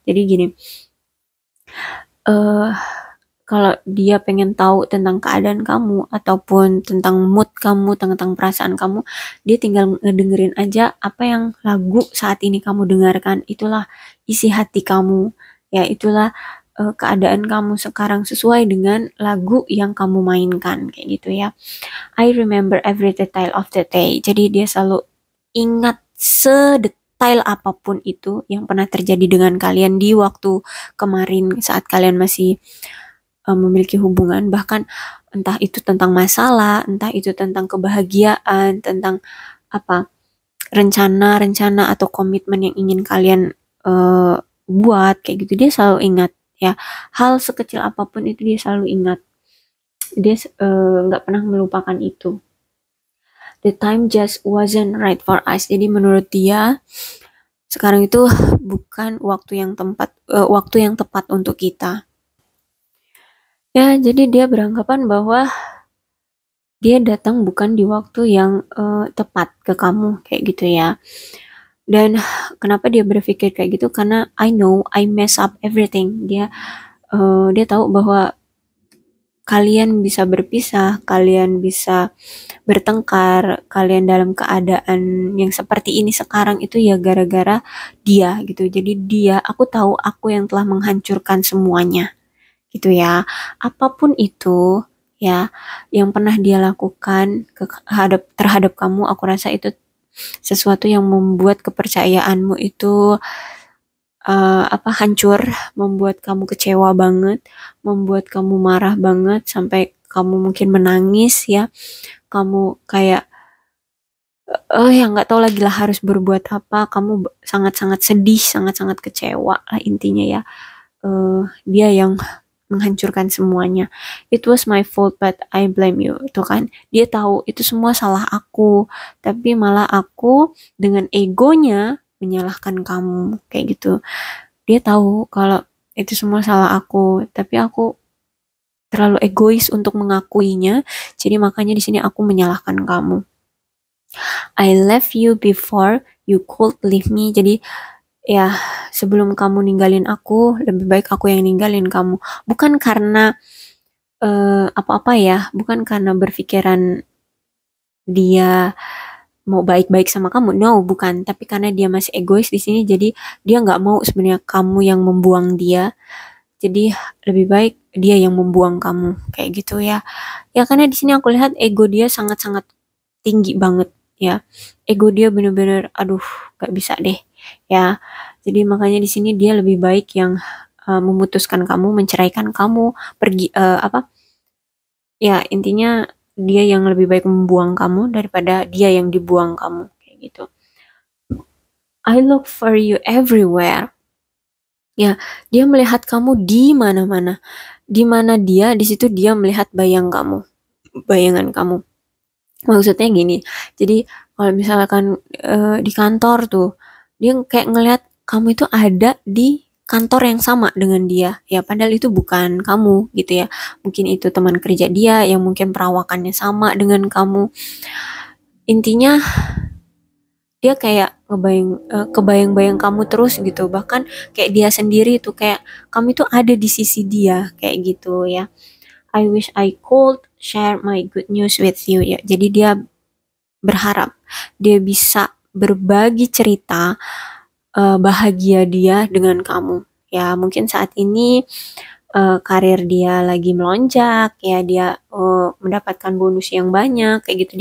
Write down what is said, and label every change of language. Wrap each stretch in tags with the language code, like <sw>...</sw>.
<id>Jadi gini, kalau dia pengen tahu tentang keadaan kamu ataupun tentang mood kamu, tentang perasaan kamu, dia tinggal ngedengerin aja apa yang lagu saat ini kamu dengarkan. Itulah isi hati kamu, ya itulah keadaan kamu sekarang sesuai dengan lagu yang kamu mainkan, kayak gitu ya.</id> <en>I remember every detail of the day.</en> <id>Jadi dia selalu ingat sedetail apapun itu yang pernah terjadi dengan kalian di waktu kemarin saat kalian masih memiliki hubungan, bahkan entah itu tentang masalah, entah itu tentang kebahagiaan, tentang rencana-rencana atau komitmen yang ingin kalian buat, kayak gitu, dia selalu ingat ya. Hal sekecil apapun itu dia selalu ingat. Dia nggak pernah melupakan itu.</id> <en>The time just wasn't right for us.</en> <id>Jadi menurut dia sekarang itu bukan waktu yang tepat untuk kita. Ya, jadi dia beranggapan bahwa dia datang bukan di waktu yang tepat ke kamu, kayak gitu ya. Dan kenapa dia berpikir kayak gitu? Karena</id> <en>I know I mess up everything.</en> <id>Dia tahu bahwa kalian bisa berpisah, kalian bisa bertengkar, kalian dalam keadaan yang seperti ini sekarang itu ya gara-gara dia gitu. Jadi aku tahu aku yang telah menghancurkan semuanya. Gitu ya. Apapun itu ya yang pernah dia lakukan terhadap kamu, aku rasa itu sesuatu yang membuat kepercayaanmu itu hancur, membuat kamu kecewa banget, membuat kamu marah banget sampai kamu mungkin menangis ya. Kamu kayak ya nggak tahu lagi lah harus berbuat apa. Kamu sangat-sangat sedih, sangat-sangat kecewa lah intinya ya. Dia yang menghancurkan semuanya.</id> <en>It was my fault but I blame you.</en> <id>Itu kan, dia tahu itu semua salah aku, tapi malah aku dengan egonya menyalahkan kamu, kayak gitu. Dia tahu kalau itu semua salah aku, tapi aku terlalu egois untuk mengakuinya. Jadi makanya di sini aku menyalahkan kamu.</id> <en>I left you before you could leave me.</en> <id>Jadi ya, sebelum kamu ninggalin aku, lebih baik aku yang ninggalin kamu. Bukan karena apa-apa ya, bukan karena berpikiran dia mau baik-baik sama kamu, no, bukan. Tapi karena dia masih egois di sini, jadi dia nggak mau sebenarnya kamu yang membuang dia. Jadi lebih baik dia yang membuang kamu, kayak gitu ya. Ya karena di sini aku lihat ego dia sangat-sangat tinggi banget ya. Ego dia bener-bener, aduh, gak bisa deh ya. Jadi makanya di sini dia lebih baik yang memutuskan kamu, menceraikan kamu, pergi apa? Ya intinya dia yang lebih baik membuang kamu daripada dia yang dibuang kamu, kayak gitu.</id> <en>I look for you everywhere.</en> <id>Ya, dia melihat kamu di mana-mana. Di mana dia, di situ dia melihat bayangan kamu. Maksudnya gini, jadi kalau misalkan di kantor tuh, dia kayak ngelihat kamu itu ada di kantor yang sama dengan dia. Ya, padahal itu bukan kamu gitu ya. Mungkin itu teman kerja dia yang mungkin perawakannya sama dengan kamu. Intinya dia kayak kebayang-bayang kamu terus gitu. Bahkan kayak dia sendiri tuh kayak kamu itu ada di sisi dia kayak gitu ya.</id> <en>I wish I could share my good news with you ya.</en> <id>Jadi dia berharap dia bisa berbagi cerita bahagia dia dengan kamu. Ya, mungkin saat ini karir dia lagi melonjak, ya dia mendapatkan bonus yang banyak, kayak gitu.</id>